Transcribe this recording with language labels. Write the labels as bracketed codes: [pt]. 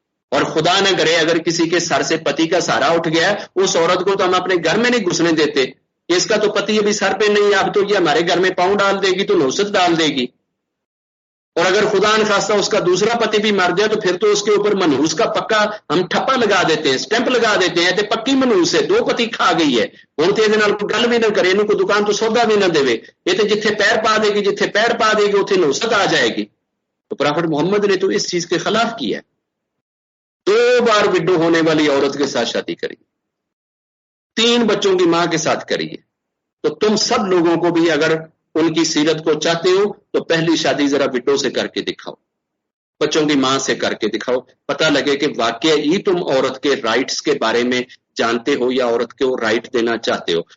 [ur] اور خدا نہ کرے اگر کسی کے سر سے پتی کا سہارا اٹھ گیا اس عورت کو تو ہم اپنے گھر میں نہیں گھسنے دیتے. اس کا تو پتی ابھی سر پہ نہیں ہے, اب تو یہ ہمارے گھر میں پاؤں ڈال دے گی تو نوست ڈال دے گی. اور اگر خدا نخواستہ اس کا دوسرا پتی بھی مر جائے تو پھر تو اس کے اوپر منحوس کا پکا ہم ٹھپا لگا دیتے ہیں, سٹیمپ لگا دیتے ہیں تے پکی منحوس ہے, 2 پتی کھا گئی ہے. [pa] ہن تے دے نال کوئی گل بھی نہ کرے, اینوں کوئی دکان تو سودا بھی نہ دے, یہ تے جتھے پیر پا دے گی جتھے پیر پا دے گی اوتھے نوست آ جائے گی. [ur] تو پروفٹ محمد نے تو اس چیز کے خلاف کیا ہے. 2 بار وڈو ہونے والی عورت کے ساتھ شادی کری, 3 بچوں کی ماں کے ساتھ کری ہے. تو تم سب لوگوں کو بھی اگر ان کی سیرت کو چاہتے ہو تو پہلی شادی ذرا وڈو سے کر کے دکھاؤ, بچوں کی ماں سے کر کے دکھاؤ, پتہ لگے کہ واقعی تم عورت کے رائٹس کے بارے میں جانتے ہو یا عورت کو رائٹ دینا چاہتے ہو.